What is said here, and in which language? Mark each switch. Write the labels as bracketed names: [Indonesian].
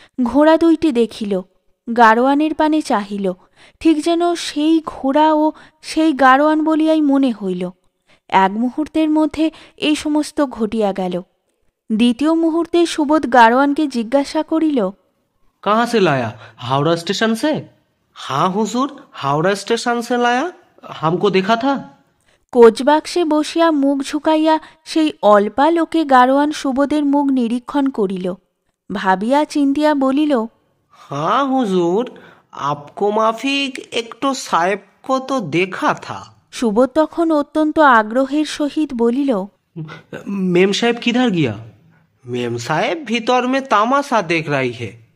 [Bangla] ঘোড়া দুইটি দেখিল, গাড়োয়ানের পানে চাহিল, ঠিক যেন সেই ঘোড়া ও সেই গাড়োয়ান বলিয়াই মনে হইল। এক মুহূর্তের মধ্যে এই সমস্ত ঘটিয়া গেল। দ্বিতীয় মুহূর্তে সুবোধ গাড়োয়ানকে জিজ্ঞাসা করিল, [Hindi] কাহা সে লায়া? हावड़ा स्टेशन से? हाँ हुजूर, हावड़ा स्टेशन से लाया, हमको देखा था। [Bangla] কোচবাক্সে বসিয়া মুখ ঝুঁকাইয়া সেই অল্পা লোকে গাড়োয়ান সুবোধের মুখ নিরীক্ষণ করিল। ভাবিয়া চিন্তিয়া বলিল, [Hindi] हाँ हुजूर, आपको माफिक एक तो साहेब को तो देखा था। [Bangla] সুবোধ তখন অত্যন্ত আগ্রহের সহিত বলিল, [Hindi] मेम साहेब किधर गया? मेम साहेब भीतर में तामाशा देख रही है।